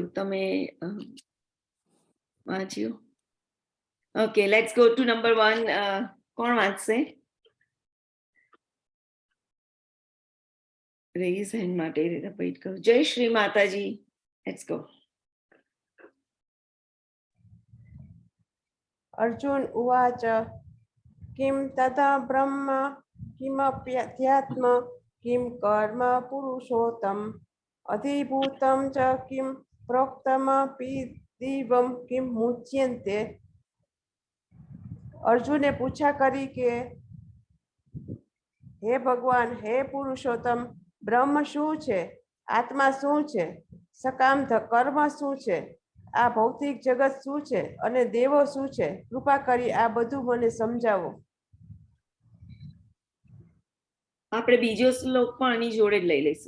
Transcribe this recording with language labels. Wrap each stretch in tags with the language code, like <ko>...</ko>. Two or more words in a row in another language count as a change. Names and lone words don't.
<gu>તમે વાંચ્યું. ઓકે,</gu> <en>let's go to number 1.</en> <gu>કોણ વાંચશે?</gu> <en>raise hand</en> <gu>માટે વેઇટ કરો. જય શ્રી માતાજી.</gu> <en>let's go.</en> <sa>अर्जुन उवाच किं तथा ब्रह्म किमप्यध्यात्म किं कर्म पुरुषोत्तम अधिभूतं च किं प्रोक्तमपि दिव्यं किं मुच्यन्ते।</sa> <gu>અર્જુને પૂછા કરી કે હે ભગવાન, હે પુરુષોત્તમ, બ્રહ્મ શું છે, આત્મા શું છે, સકામ કર્મ શું છે, આ ભૌતિક જગત શું છે અને દેવો શું છે? કૃપા કરી આ બધું મને સમજાવો. આપણે બીજો શ્લોક પણ આની જોડે જ લઈ લઈશું.</gu>